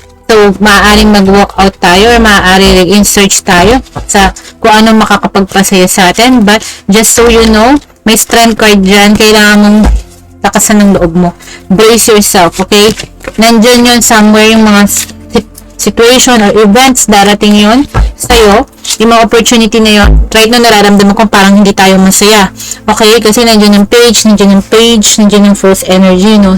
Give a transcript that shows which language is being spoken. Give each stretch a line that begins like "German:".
Filipino: So, maaaring mag-walk out tayo or maaaring in-search tayo sa kung anong makakapagpasaya sa atin.
English: But, just so you know, may strength card dyan.
Filipino: Kailangan mong lakasan ng loob mo.
English: Brace yourself, okay?
Filipino: Nandyan yun somewhere yung mga situation or events, darating yun sa'yo. Yung mga opportunity na yun, right now nararamdaman ko parang hindi tayo masaya. Okay? Kasi nandiyan yung page, nandiyan yung false energy, no?